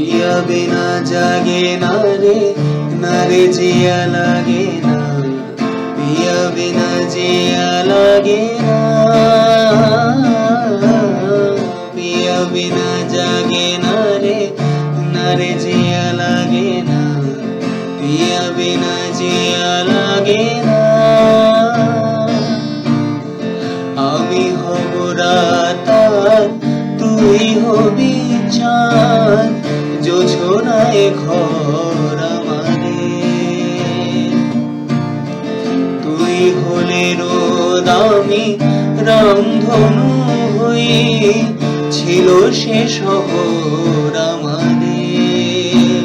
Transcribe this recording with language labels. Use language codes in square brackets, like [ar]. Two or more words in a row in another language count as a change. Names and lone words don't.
[hi] पिया बिना जागे ना रे जिया लागे ना, पिया बिना जिया लागे ना, पिया बिना जागे ना रे जिया लागे ना, पिया बिना जिया लागे ना। [bn] আমি হব রাত আর তুই হবি চাঁদ, জোছনায় ঘর আমাদের। তুই হলে রোদ আমি রামধনু হই, ছিল সে শহর আমাদের।